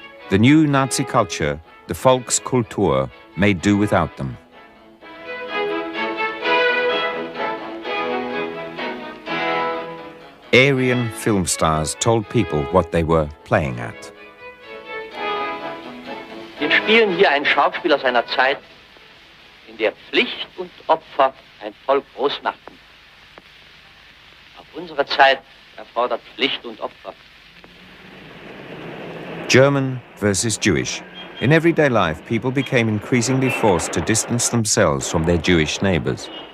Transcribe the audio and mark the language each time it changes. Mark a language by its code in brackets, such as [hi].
[en] The new Nazi culture, the Volkskultur, made do without them. Aryan film stars told people what they were playing at. [de] Wir spielen hier einen Schauspieler seiner Zeit, in der Pflicht und Opfer ein Volk groß machten. Auch unsere Zeit erfordert Pflicht und Opfer. [en] German versus Jewish. In everyday life, people became increasingly forced to distance themselves from their Jewish neighbors.